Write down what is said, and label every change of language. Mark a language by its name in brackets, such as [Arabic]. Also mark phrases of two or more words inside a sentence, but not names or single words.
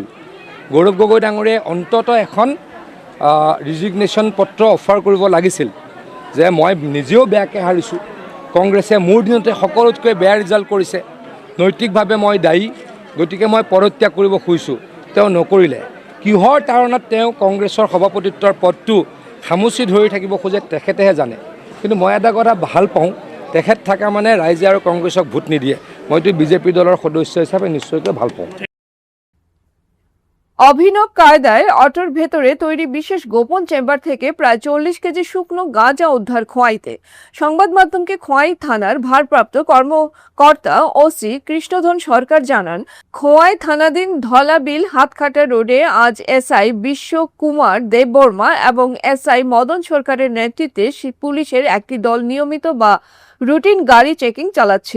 [Assamese] গৌৰৱ গগৈ ডাঙৰীয়াই অন্ততঃ এখন ৰিজিগনেশ্যন পত্ৰ অফাৰ কৰিব লাগিছিল যে মই নিজেও বেয়াকৈ হাৰিছোঁ, কংগ্ৰেছে মোৰ দিনতে সকলোতকৈ বেয়া ৰিজাল্ট কৰিছে, নৈতিকভাৱে মই দায়ী, গতিকে মই পদত্যাগ কৰিব খুজিছোঁ। তেওঁ নকৰিলে। কিহৰ তাৰণত তেওঁ কংগ্ৰেছৰ সভাপতিত্বৰ পদটো খামুচি ধৰি থাকিব খোজে তেখেতেহে জানে। কিন্তু মই এটা কথা ভাল পাওঁ, তেখেত থকা মানে ৰাইজে আৰু কংগ্ৰেছক ভোট নিদিয়ে। মইতো বিজেপি দলৰ সদস্য হিচাপে নিশ্চয়কৈ ভাল পাওঁ। [Bangla] অভিনব কায়দায় অটোর ভেতরে তৈরি বিশেষ গোপন চেম্বার থেকে প্রায় 40 কেজি শুকনো গাঁজা উদ্ধার খোয়াইতে। সংবাদ মাধ্যমকে খোয়াই থানার ভারপ্রাপ্ত কর্মকর্তা ওসি কৃষ্ণধন সরকার জানান, খোয়াই থানাধীন ধলাবিল হাতখাটা রোডে আজ SI বিশ্ব কুমার দেববর্মা এবং SI মদন সরকারের নেতৃত্বে পুলিশের একটি দল নিয়মিত বা রুটিন গাড়ি চেকিং চালাচ্ছিল।